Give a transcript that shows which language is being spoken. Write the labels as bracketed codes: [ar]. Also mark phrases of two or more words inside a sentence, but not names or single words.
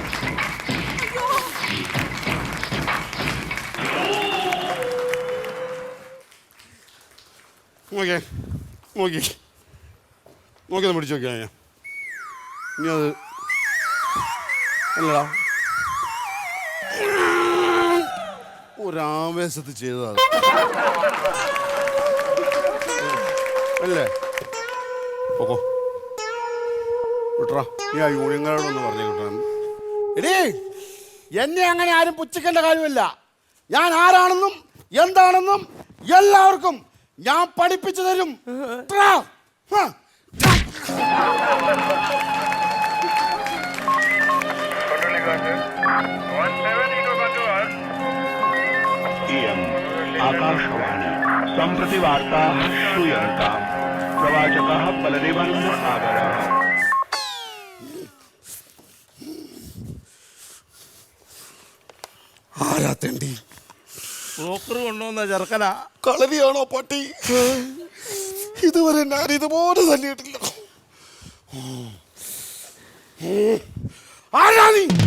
[ml] നോക്കിയേ നോക്കി നോക്കിയൊന്ന് പിടിച്ചു നോക്കിയാ ഞാൻ ഇനി അത് അല്ലടാ ഒരാവേശത്ത് ചെയ്തതാണ് അല്ലേ? ഓക്കോ വിട്ടറാ, നീ ആ യൂണിയൻകാരോടൊന്ന് പറഞ്ഞു കിട്ടാൻ. എടീ, എന്നെ അങ്ങനെ ആരും പുച്ഛിക്കേണ്ട കാര്യമില്ല. ഞാൻ ആരാണെന്നും എന്താണെന്നും എല്ലാവർക്കും ഞാൻ പഠിപ്പിച്ചു തരും. [sa] आकाशवाणी सम्प्रति वार्ताः श्रूयन्ताम् प्रवाचकः बलदेवानन्द सागरः [ml] ആരാ തെണ്ടി? ബ്രോക്കർ കൊണ്ടുവന്ന ചെറുക്കനാ. കളരിയാണോ പട്ടി? ഇതുവരെ ഞാൻ ഇതുപോലെ തല്ലിയിട്ടില്ല. ആരാ നീ?